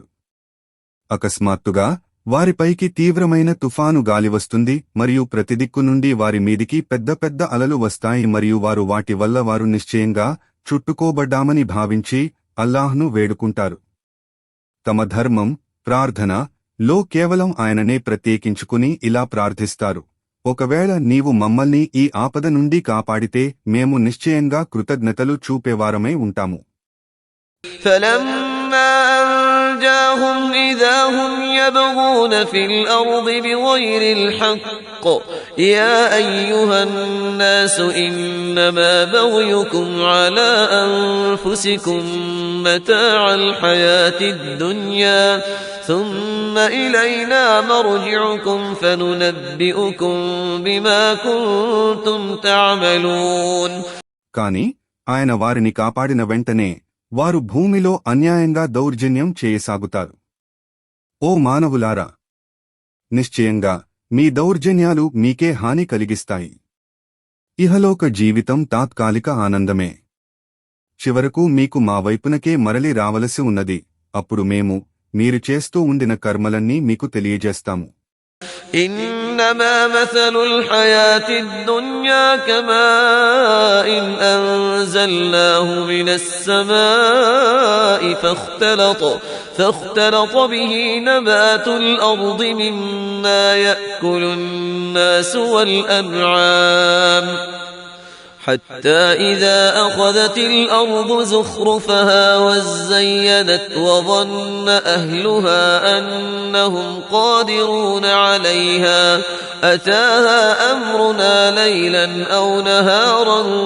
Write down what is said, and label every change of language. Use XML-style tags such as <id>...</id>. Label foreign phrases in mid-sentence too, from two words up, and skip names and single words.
<te>అకస్మాత్తుగా వారిపైకి తీవ్రమైన తుఫాను గాలి వస్తుంది మరియు ప్రతిదిక్కు నుండి వారి మీదికి పెద్ద పెద్ద అలలు వస్తాయి మరియు వారు వాటి వల్ల వారు నిశ్చయంగా చుట్టుకోబడ్డామని భావించి అల్లాహ్ను వేడుకుంటారు. తమ ధర్మం, ప్రార్థన లో కేవలం ఆయననే ప్రత్యేకించుకుని ఇలా ప్రార్థిస్తారు, ఒకవేళ నీవు మమ్మల్ని ఈ ఆపద నుండి కాపాడితే మేము నిశ్చయంగా కృతజ్ఞతలు చూపేవారమై ఉంటాము.</te> <ar>فَلَمَّا أنجاهم إذا هم يبغون في الأرض بغير الحق يا أيها الناس إنما بغيكم على أنفسكم متاع الحياة الدنيا ثم إلينا مرجعكم فننبئكم بما كنتم تعملون.</ar> <te>కాని ఆయన వారిని కాపాడిన వెంటనే వారు భూమిలో అన్యాయంగా దౌర్జన్యం చేయసాగుతారు. ఓ మానవులారా, నిశ్చయంగా మీ దౌర్జన్యాలు మీకే హాని కలిగిస్తాయి. ఇహలోక జీవితం తాత్కాలిక ఆనందమే. చివరకు మీకు మా వైపునకే మరలి రావలసి ఉన్నది. అప్పుడు మేము మీరు చేస్తూ ఉండిన కర్మలన్నీ మీకు తెలియజేస్తాము.</te> <ar>إنما مثل الحياة الدنيا كماء أنزلناه من السماء فاختلط به نبات الأرض مما يأكل الناس والأنعام حتى إذا أخذت الأرض زخرفها وزينت وظن أهلها أنهم قادرون عليها أتاها أمرنا ليلا أو نهارا</ar>